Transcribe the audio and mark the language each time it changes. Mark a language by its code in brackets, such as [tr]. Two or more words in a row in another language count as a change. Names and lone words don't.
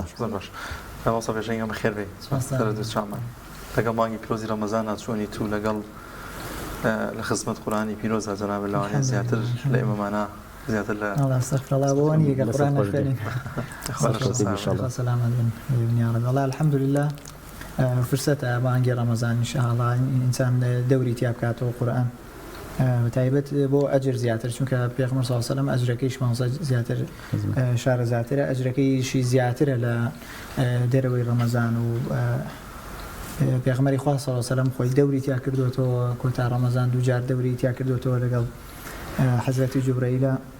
[ckb] تەواو بێژەنگ ئەمە خێر بێ سەرچامان لەگەڵ مانگی پیرۆزی ڕەمەزان چۆنی تو لەگەڵ لە خزمەت قورآنی پیرۆزە جەناب لەوانەیە زیاتر لە ئێمەمانە زیاتر لە استغفرالله قرآن خوێنین سلامت بن [ar] یا رب [ckb] والله [ar] الحمد لله [ckb] فرصة مانگی ڕەمەزان ئینشاءالله ئینسان دەوری تیا بکاتەوە قورآن بەتایبەت بۆ ئەجر زیاتر چونکە پێغەمبەر [ar] صلی الله علیه و سلم [ckb] ئەجرەکەیش زیاتر شارە زیاترە ئەجرەکەیشی زیاترە لە دەرەوەی ڕەمەزان و پێغەمبەری خوا [ar] صلی الله علیه و سلم [ckb] خۆی دەوری تیا کردوتەوە کۆتا ڕەمەزان دووجار دەوری تیا کردوتەوە لەگەڵ حەزرەتی جوبرەیلە